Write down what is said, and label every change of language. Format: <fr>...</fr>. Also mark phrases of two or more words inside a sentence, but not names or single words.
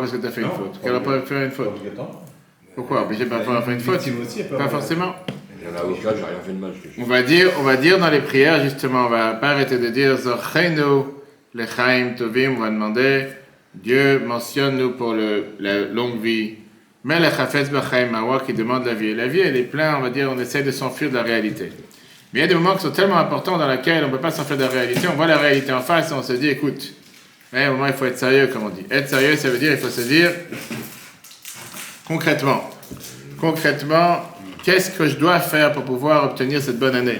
<fr>Parce que tu as fait une faute. Quel rapport avec faire une faute? Pourquoi? Obligé de pas faire une faute? Pas forcément. Il y a un avocat, j'ai rien fait de mal. On va dire dans les prières, justement, on va pas arrêter de dire</fr> <he>זכרנו לחיים טובים,</he> <fr>on va demander, Dieu mentionne-nous pour la longue vie.</fr> <he>מלך חפץ בחיים,</he> <fr>un roi qui demande la vie. Et la vie, elle est pleine, on va dire, on essaie de s'enfuir de la réalité. Mais il y a des moments qui sont tellement importants dans lesquels on ne peut pas s'enfuir de la réalité. On voit la réalité en face et on se dit, écoute, à un moment, il faut être sérieux, comme on dit. Être sérieux, ça veut dire, il faut se dire, concrètement, qu'est-ce que je dois faire pour pouvoir obtenir cette bonne année?</fr>